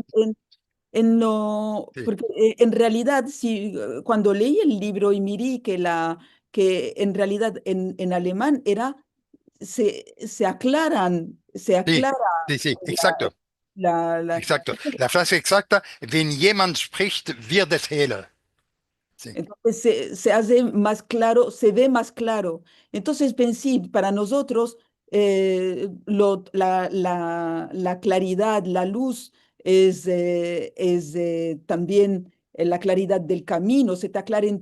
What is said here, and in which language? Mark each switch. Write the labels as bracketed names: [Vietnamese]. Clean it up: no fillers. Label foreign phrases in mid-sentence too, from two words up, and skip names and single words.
[Spanish] no, sí, porque en realidad, si, cuando leí el libro y miré que en realidad en alemán era, se sí, aclara sí, sí, exacto, la. exacto. La frase exacta, [German] wenn jemand spricht, wird es heller. [Spanish] Sí, Entonces se hace más claro, se ve más claro. Entonces pensé, para nosotros, la claridad, la luz es también la claridad del camino, se te aclaren